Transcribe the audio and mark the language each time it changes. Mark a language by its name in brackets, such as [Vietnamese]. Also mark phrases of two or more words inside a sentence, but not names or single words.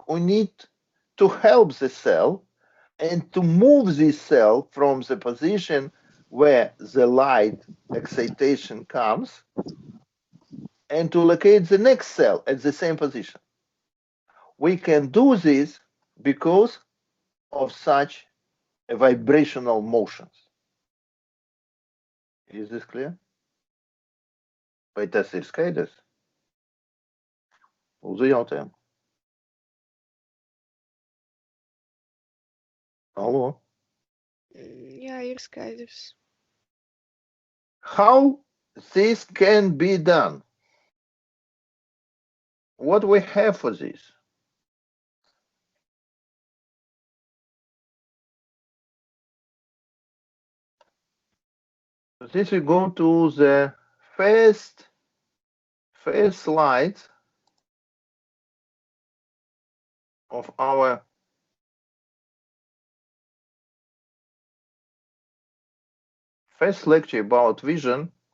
[English] We need to help the cell and to move this cell from the position where the light excitation comes and to locate the next cell at the same position. We can do this because of such vibrational motions. Is this clear? [Latvian] Vai tas ir skaidrs? Lūdzu jautājumu. Allo? Jā, ir skaidrs. [English] How this can be done? What we have for this? This we go to the first slide of our first lecture about vision.